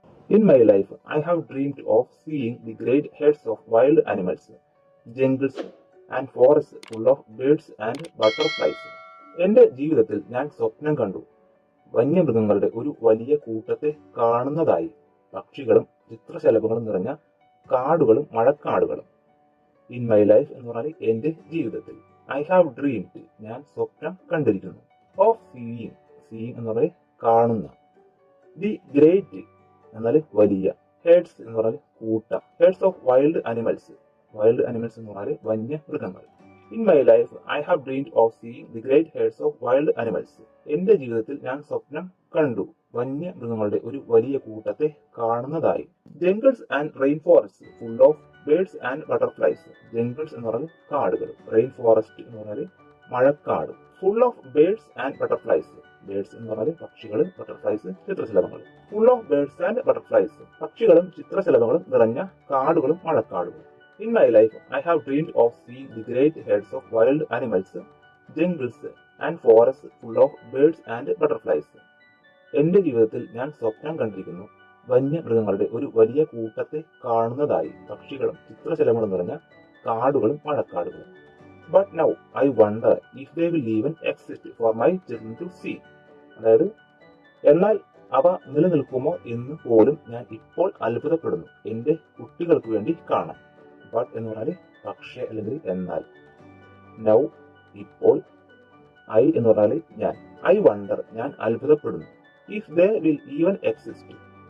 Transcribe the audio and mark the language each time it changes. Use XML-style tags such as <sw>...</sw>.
<en>In my life, I have dreamed of seeing the great herds of wild animals, jungles and forests full of birds and butterflies.</en> <ml>എന്റെ ജീവിതത്തിൽ ഞാൻ സ്വപ്നം കണ്ടു വന്യമൃഗങ്ങളുടെ ഒരു വലിയ കൂട്ടത്തെ കാണുന്നതായി, പക്ഷികളും ചിത്രശലഭങ്ങളും നിറഞ്ഞ കാടുകളും മഴക്കാടുകളും.</ml> <en>in my life</en> <ml>എന്ന് പറഞ്ഞാൽ എന്റെ ജീവിതത്തിൽ.</ml> <en>I have dreamed</en> <ml>ഞാൻ സ്വപ്നം കണ്ടിരിക്കുന്നു.</ml> <en>of seeing, seeing</en> <ml>എന്ന് പറഞ്ഞാൽ കാണുന്ന.</ml> <en>the great</en> <ml>എന്നാൽ വലിയ.</ml> <en>heads</en> <ml>എന്ന് പറഞ്ഞാൽ കൂട്ടം.</ml> <en>heads of wild animals, wild animals</en> <ml>എന്ന് പറഞ്ഞാൽ വന്യമൃഗങ്ങൾ.</ml> <en>In my life I have dreamed of seeing the great herds of wild animals.</en> <ml>എന്റെ ജീവിതത്തിൽ ഞാൻ സ്വപ്നം കണ്ടു വന്യമൃഗങ്ങളുടെ ഒരു വലിയ കൂട്ടത്തെ കാണുന്നതായി.</ml> <en>Jungles and rain forest full of birds and butterflies.</en> <ml>Jungles എന്ന് പറഞ്ഞാൽ കാടുകൾ, റെയിൻ ഫോറസ്റ്റ് എന്ന് പറഞ്ഞാൽ മഴക്കാട്.</ml> <en>Full of birds and butterflies. Birds</en> <ml>എന്ന് പറഞ്ഞാൽ പക്ഷികൾ,</ml> <en>butterflies</en> <ml>ചിത്രശലഭങ്ങൾ.</ml> <en>full of birds and butterflies,</en> <ml>പക്ഷികളും ചിത്രശലഭങ്ങളും നിറഞ്ഞ കാടുകളും മഴക്കാടുകളും.</ml> <en>In my life, I have dreamed of seeing the great herds of wild animals, jungles and forests full of birds and butterflies.</en> <ml>എന്റെ ജീവിതത്തിൽ ഞാൻ സ്വപ്നം കണ്ടിരിക്കുന്നു വന്യമൃഗങ്ങളുടെ ഒരു വലിയ കൂട്ടത്തെ കാണുന്നതായി, പക്ഷികളും ചിത്രശലഭങ്ങളും നിറഞ്ഞ കാടുകളും മഴക്കാടുകളും.</ml> <en>But now I wonder if they will even exist for my children to see.</en> <ml>അതായത് എന്നാൽ അവ നിലനിൽക്കുമോ എന്ന് പോലും ഞാൻ ഇപ്പോൾ അത്ഭുതപ്പെടുന്നു എന്റെ കുട്ടികൾക്ക് വേണ്ടി കാണാൻ.</ml> <en>but</en> <ml>എന്ന് പറഞ്ഞാൽ പക്ഷേ അല്ലെങ്കിൽ എന്നാൽ.</ml> <en>now</en> <ml>ഇപ്പോൾ. ഐ എന്ന് പറഞ്ഞാൽ ഞാൻ.</ml> <en>I wonder</en> <ml>ഞാൻ അത്ഭുതപ്പെടുന്നു.</ml> <en>If they will even exist.</en>